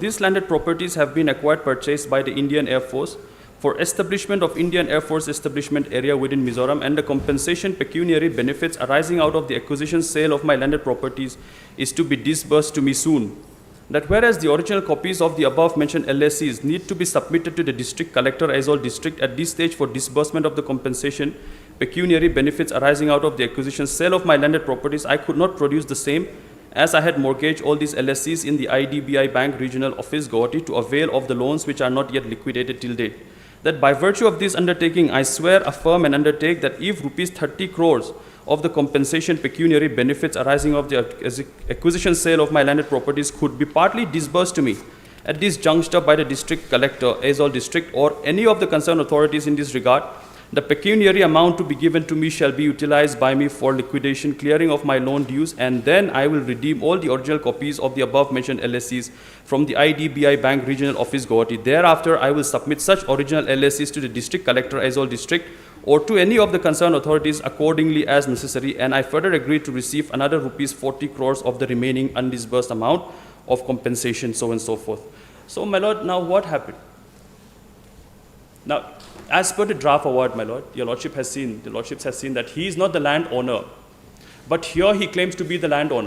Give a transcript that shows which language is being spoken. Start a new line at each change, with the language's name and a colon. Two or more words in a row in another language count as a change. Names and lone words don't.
English: These landed properties have been acquired, purchased by the Indian Air Force for establishment of Indian Air Force establishment area within Mizoram, and the compensation pecuniary benefits arising out of the acquisition sale of my landed properties is to be disbursed to me soon. That whereas the original copies of the above mentioned LSCs need to be submitted to the district collector, Aizawl district, at this stage for disbursement of the compensation pecuniary benefits arising out of the acquisition sale of my landed properties, I could not produce the same, as I had mortgaged all these LSCs in the IDBI Bank Regional Office, Gauhati, to avail of the loans which are not yet liquidated till date. That by virtue of this undertaking, I swear, affirm and undertake that if rupees 30 crores of the compensation pecuniary benefits arising of the acquisition sale of my landed properties could be partly disbursed to me at this juncture by the district collector, Aizol district, or any of the concerned authorities in this regard, the pecuniary amount to be given to me shall be utilized by me for liquidation, clearing of my loan dues, and then I will redeem all the original copies of the above mentioned LSCs from the IDBI Bank Regional Office, Gauhati. Thereafter, I will submit such original LSCs to the district collector, Aizol district, or to any of the concerned authorities accordingly as necessary, and I further agree to receive another rupees 40 crores of the remaining undisbursed amount of compensation, so on and so forth. So, my lord, now what happened? Now, as per the draft award, my lord, your lordship has seen, the lordships has seen that he is not the landowner, but here he claims to be the landowner.